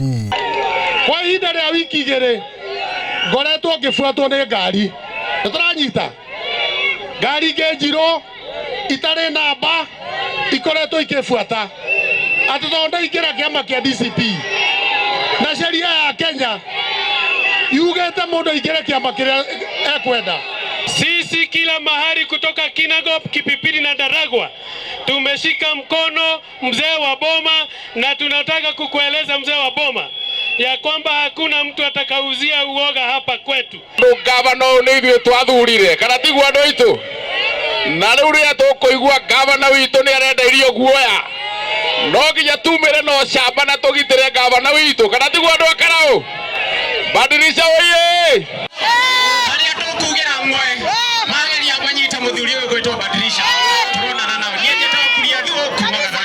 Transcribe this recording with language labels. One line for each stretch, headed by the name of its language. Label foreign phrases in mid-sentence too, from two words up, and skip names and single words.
Kikuyu: Kwa ihinda rĩa wiki igĩrĩ ngoretwo ngĩbuatwo nĩ ngari, nĩtũranyita ngari ingĩ njirũ itarĩ namba ikoretwo ikĩbuata atĩ tondũ ndaingĩra kĩama kĩa DCP na sheria ya Kenya yugĩte mũndũ aingĩre kĩama kĩrĩa ekwenda.
Swahili: Sisi kila mahali kutoka Kinangop, Kipipiri na Ndaragwa tumeshika mkono mzee wa boma, na tunataka kukueleza mzee wa boma ya kwamba hakuna mtu atakauzia uoga hapa kwetu.
Kikuyu: Gavana nĩ ithuĩ twathurire kana tiguo andũ aitũ, na rĩu rĩrĩa tũkũigua gavana witũ nĩ arendeirio guoya no nginya tumĩre no camba na tũgitĩre gavana witũ kana tiguo andũ a Karaũ.
Swahili: Badilisha oye!
Kikuyu: Harĩa tũkugĩra mwe mageria kũnyita mũthuri ũyũ gwĩtwo Badilisha turonana nao nĩnyeta kuria thũku magathana.